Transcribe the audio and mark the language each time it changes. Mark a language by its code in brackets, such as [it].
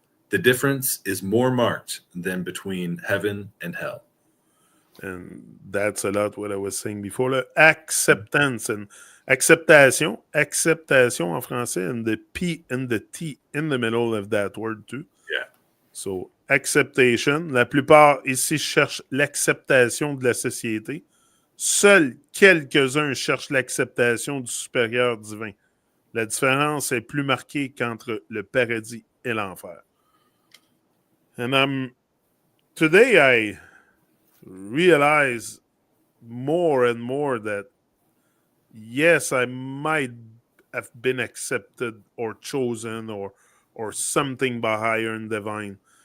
[en] The difference is more marked than between heaven and hell. And that's a lot what I was saying before. Acceptance and acceptation. [fr] Acceptation en français, [en] and the P and the T in the middle of that word too. Yeah. So, acceptation. [fr] La plupart ici cherchent l'acceptation de la société. Seuls quelques-uns cherchent l'acceptation du supérieur divin. La différence est plus marquée qu'entre le paradis et l'enfer. [en] And today I realize more and more that yes, I might have been accepted or chosen or something by higher and divine.